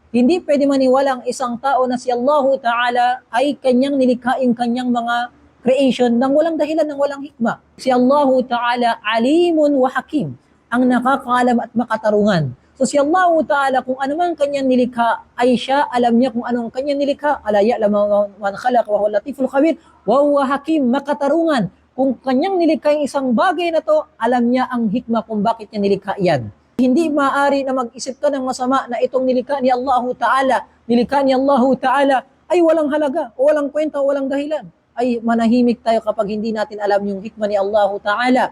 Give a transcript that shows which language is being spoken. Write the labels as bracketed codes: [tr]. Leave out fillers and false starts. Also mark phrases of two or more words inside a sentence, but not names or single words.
[tl] Hindi pwede maniwala ang isang tao na si Allahu Ta'ala ay kanyang nilikhaing kanyang mga creation nang walang dahilan, nang walang hikma. [ar] Si Allahu Ta'ala alimun wa hakim, [tl] ang nakakaalam at makatarungan. So si Allahu Ta'ala, kung ano man kanyang nilikha, ay siya, alam niya kung anong kanyang nilikha. [ar] Ala ya'lamu man khalaq wa huwa latiful khabir wa huwa hakim, [tl] makatarungan. Kung kanyang nilikha yung isang bagay na to, alam niya ang hikma kung bakit niya nilikha yan. Hindi maaari na mag-isip ka ng masama na itong nilikha ni Allahu Ta'ala, nilikha ni Allahu Ta'ala ay walang halaga, o walang kwenta, o walang dahilan. Ay manahimik tayo kapag hindi natin alam yung hikma ni Allahu Ta'ala.